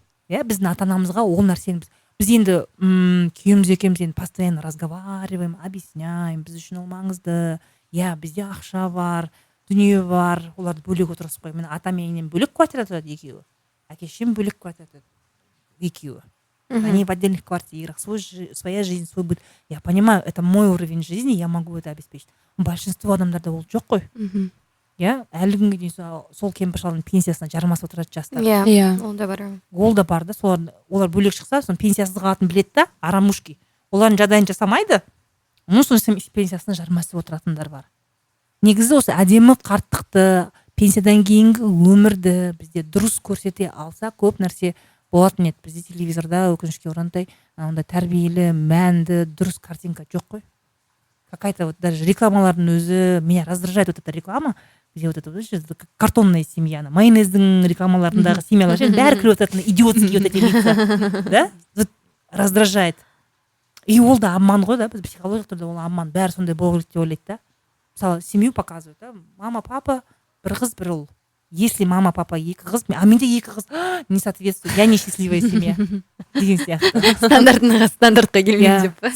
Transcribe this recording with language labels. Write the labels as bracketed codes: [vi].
[kk] Біздің ата-анамызға ол нәрсені біз енді күйеуіміз екеуміз енді [ru] постоянно разговариваем, объясняем, [kk] біз үшін ол маңызды. Бізде ақша бар, дүние бар, оларды бөлек отырғызып қой. Мен ата менен бөлек квартира тұрады екеуі. Әке-шешем бөлек квартира тұрады екеуі. [ru] Они в отдельных квартирах, своя жизнь, свой быт. Я понимаю, это мой уровень жизни, я могу это обеспечить. [kk] Большинство адамдарда ол жоқ қой. Әлі күнге дейін сол кемпір-шалдың пенсиясына жармасып отырады жастар. Ол да бар. Ол да бар да, олар бөлек шықса, соның пенсиясыз қалатын біледі да, арамушки. Олардың жағдайын жасамайды, соның пенсиясына жармасып отыратындар бар. Негізі осы әдемі қарттықты, пенсиядан кейінгі өмірді бізде дұрыс көрсете алса, көп нәрсе болатын еді. Бізде телевизорда өкінішке орай ондай тәрбиелі, мәнді, дұрыс картинка жоқ қой. [ru] Какая-то вот даже [kk] рекламалардың өзі, [ru] меня раздражает вот эта реклама, где вот это картонная семья, [kk] майонездің рекламаларындағы [ru] семьялар, бәрі кіріп отыратын идиотские вот эти лица, да? Вот раздражает. [kk] и ол да обман ғой да, біз психологиялық түрде ол обман, бәрі сондай болу керек деп ойлайды да. [ru] Мысалы семью показывают, да, мама папа [kk] бір қыз бір ұл, [ru] если мама папа екі қыз, а менде екі қыз, не соответствует, я несчастливая семья [kk] деген сияқты. Стандартқа келмейді деп.